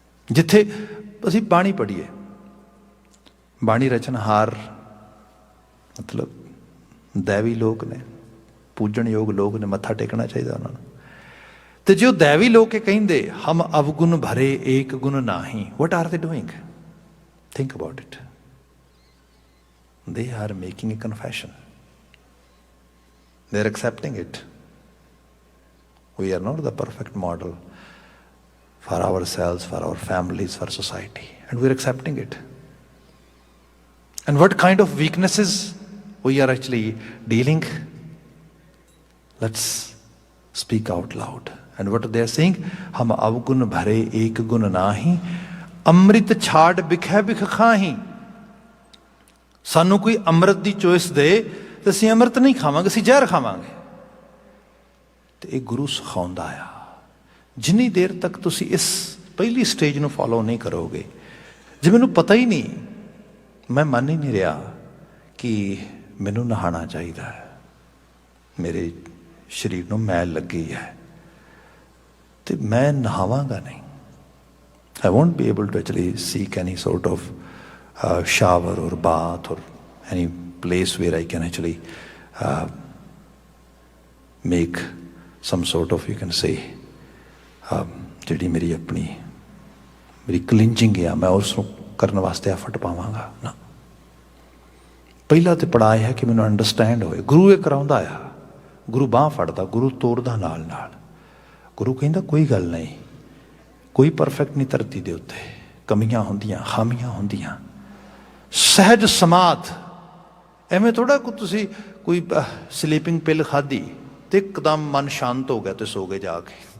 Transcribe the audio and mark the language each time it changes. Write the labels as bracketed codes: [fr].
[pa] ਜਿੱਥੇ ਅਸੀਂ ਬਾਣੀ ਪੜ੍ਹੀਏ, ਬਾਣੀ ਰਚਨਹਾਰ ਮਤਲਬ ਦੈਵੀ ਲੋਕ ਨੇ, ਪੂਜਣਯੋਗ ਲੋਕ ਨੇ, ਮੱਥਾ ਟੇਕਣਾ ਚਾਹੀਦਾ ਉਹਨਾਂ ਨੂੰ। ਤੇ ਜੋ ਦੈਵੀ ਲੋਕ ਇਹ ਕਹਿੰਦੇ ਹਮ ਅਵਗੁਣ ਭਰੇ ਏਕ ਗੁਣ ਨਾਹੀ, [en] What are they doing? Think about it. They are making a confession. They are accepting it. We are not the perfect model for ourselves, for our families, for society, and we are accepting it. And what kind of weaknesses we are actually dealing? Let's speak out loud. And what they are saying? [pa] Hum avgun bhare ek gun nahi, amrit chhad bikhe bikh khahi. ਸਾਨੂੰ ਕੋਈ ਅੰਮ੍ਰਿਤ ਦੀ choice ਦੇ ਤੇ ਅਸੀਂ ਅੰਮ੍ਰਿਤ ਨਹੀਂ ਖਾਵਾਂਗੇ, ਅਸੀਂ ਜ਼ਹਿਰ ਖਾਵਾਂਗੇ। ਤੇ ਇਹ ਗੁਰੂ ਸਿਖਾਉਂਦਾ ਆ। ਜਿੰਨੀ ਦੇਰ ਤੱਕ ਤੁਸੀਂ ਇਸ ਪਹਿਲੀ ਸਟੇਜ ਨੂੰ ਫੋਲੋ ਨਹੀਂ ਕਰੋਗੇ, ਜੇ ਮੈਨੂੰ ਪਤਾ ਹੀ ਨਹੀਂ, ਮੈਂ ਮੰਨ ਹੀ ਨਹੀਂ ਰਿਹਾ ਕਿ ਮੈਨੂੰ ਨਹਾਉਣਾ ਚਾਹੀਦਾ ਹੈ, ਮੇਰੇ ਸਰੀਰ ਨੂੰ ਮੈਲ ਲੱਗੀ ਹੈ, ਤੇ ਮੈਂ ਨਹਾਵਾਂਗਾ ਨਹੀਂ। [en] I won't be able to actually seek any sort of shower or bath or any place where I can actually make some sort of, you can say, [pa] ਜਿਹੜੀ ਮੇਰੀ ਆਪਣੀ ਮੇਰੀ ਕਲੀਨਜਿੰਗ ਆ, ਮੈਂ ਉਸ ਨੂੰ ਕਰਨ ਵਾਸਤੇ ਐਫਰਟ ਪਾਵਾਂਗਾ ਨਾ। ਪਹਿਲਾ ਤੇ ਪੜਾਅ ਹੈ ਕਿ ਮੈਨੂੰ ਅੰਡਰਸਟੈਂਡ ਹੋਏ। ਗੁਰੂ ਇਹ ਕਰਾਉਂਦਾ ਆ, ਗੁਰੂ ਬਾਂਹ ਫੜਦਾ, ਗੁਰੂ ਤੋਰਦਾ ਨਾਲ ਨਾਲ। ਗੁਰੂ ਕਹਿੰਦਾ ਕੋਈ ਗੱਲ ਨਹੀਂ, ਕੋਈ ਪਰਫੈਕਟ ਨਹੀਂ ਧਰਤੀ ਦੇ ਉੱਤੇ, ਕਮੀਆਂ ਹੁੰਦੀਆਂ, ਖਾਮੀਆਂ ਹੁੰਦੀਆਂ। ਸਹਿਜ ਸਮਾਧ, ਐਵੇਂ ਥੋੜ੍ਹਾ ਕੋਈ ਤੁਸੀਂ ਕੋਈ ਸਲੀਪਿੰਗ ਪਿਲ ਖਾਧੀ ਤੇ ਇੱਕਦਮ ਮਨ ਸ਼ਾਂਤ ਹੋ ਗਿਆ ਤੇ ਸੋ ਗਏ ਜਾ ਕੇ।